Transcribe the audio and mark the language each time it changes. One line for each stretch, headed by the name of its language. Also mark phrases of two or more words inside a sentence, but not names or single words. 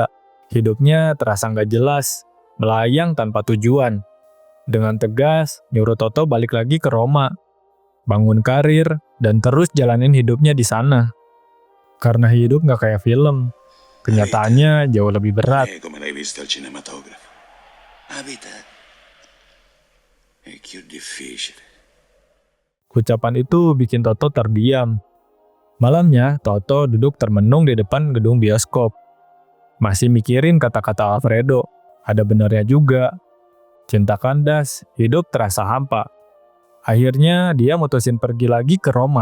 Indonesian: Hidupnya terasa nggak jelas, melayang tanpa tujuan. Dengan tegas, nyuruh Toto balik lagi ke Roma, bangun karir, dan terus jalanin hidupnya di sana. Karena hidup nggak kayak film. Kenyataannya jauh lebih berat.
Italian: Come l'hai vista al cinematografo. La vita è più difficile.
Indonesian: Ucapan itu bikin Toto terdiam. Malamnya, Toto duduk termenung di depan gedung bioskop. Masih mikirin kata-kata Alfredo. Ada benarnya juga. Cinta kandas, hidup terasa hampa. Akhirnya dia mutusin pergi lagi ke Roma.